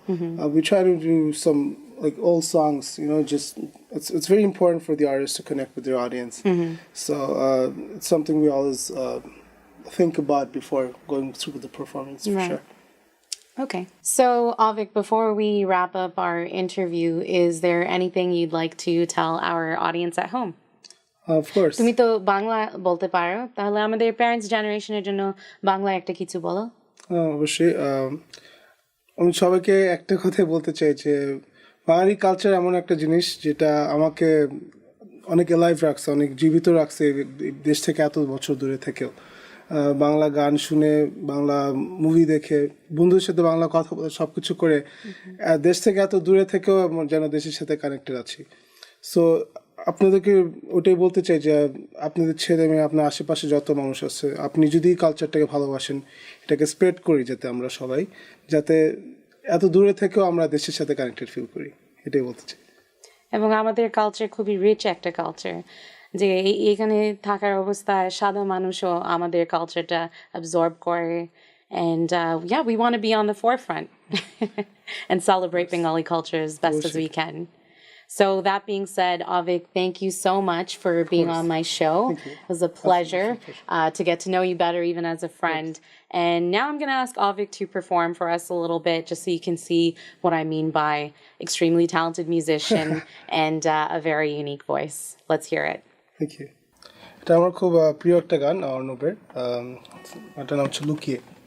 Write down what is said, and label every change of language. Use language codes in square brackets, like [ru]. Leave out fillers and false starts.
[en] We try to do some old songs, just it's very important for the artist to connect with their audience. So it's something we always think about before going through the performance, for sure. Okay. So, Ovik, before we wrap up our interview, is there anything you'd like to tell our audience at home? Of course. [bn] তুমি তো বাংলা বলতে পারো, তাহলে আমাদের parents জেনারেশনের জন্য বাংলা একটা কিছু বলো। অবশ্যই আমি সবাইকে একটা কথাই বলতে চাই যে বাঙালি কালচার এমন একটা জিনিস যেটা আমাকে অনেক এলাইভ রাখছে, অনেক জীবিত রাখছে দেশ থেকে এত বছর দূরে থেকেও। বাংলা গান শুনে, বাংলা মুভি দেখে, বন্ধুদের সাথে বাংলা কথা বলে, সব কিছু করে দেশ থেকে এত দূরে থেকেও যেন দেশের সাথে কানেক্টেড আছি। সো আপনাদেরকে ওটাই বলতে চাই যে আপনাদের ছেলে মেয়ে, আপনার আশেপাশে যত মানুষ আছে, আপনি যদি কালচারটাকে ভালোবাসেন, এটাকে স্প্রেড করি যাতে আমরা সবাই, যাতে এত দূরে থেকেও আমরা দেশের সাথে কানেক্টেড ফিল করি, এটাই বলতে চাই। এবং আমাদের কালচার খুবই রিচ একটা কালচার, যে এখানে থাকার অবস্থায় সাদা মানুষও আমাদের কালচারটা অ্যাবজর্ব করে। [en] And we want to be on the forefront and celebrate Bengali culture as best as we can. So that being said, Ovik, thank you so much for being on my show. It was a pleasure to get to know you better, even as a friend. And now I'm going to ask Ovik to perform for us a little bit, just so you can see what I mean by extremely talented musician and a very unique voice. Let's hear it. Thank you. [bn] এটা আমার খুব প্রিয় একটা গান অর্ণবের, এটার নাম হচ্ছে লুকিয়ে।